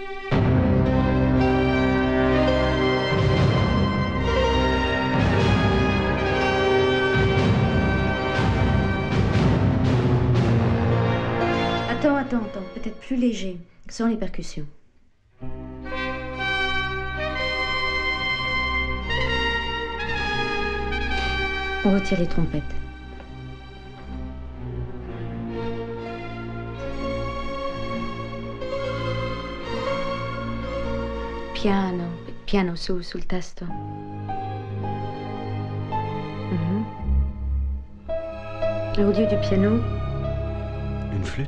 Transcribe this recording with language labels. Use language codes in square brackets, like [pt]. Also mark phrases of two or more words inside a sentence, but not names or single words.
[fr] Attends, peut-être plus léger, sans les percussions. On retire les trompettes. [it] Piano sul tasto. [fr] Et au lieu du piano, une flûte.